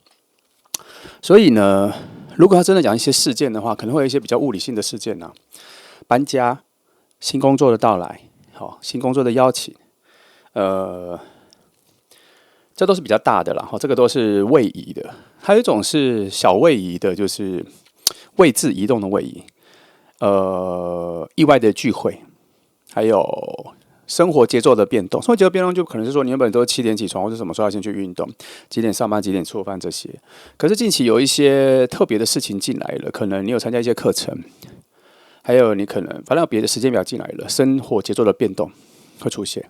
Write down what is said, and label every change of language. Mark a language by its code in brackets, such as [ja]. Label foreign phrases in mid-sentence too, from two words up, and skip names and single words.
[zh] 所以呢，如果要真的講一些事件的話，可能會有一些比較物理性的事件啊，搬家、新工作的到來、新工作的邀請，這都是比較大的啦，這個都是位移的。還有一種是小位移的，就是位置移動的位移，意外的聚會，還有生活節奏的變動。生活節奏變動就可能是說，你原本都是7點起床，或者什麼時候要先去運動，幾點上班，幾點做飯這些。可是近期有一些特別的事情進來了，可能你有參加一些課程，還有你可能反正有別的時間表進來了，生活節奏的變動會出現。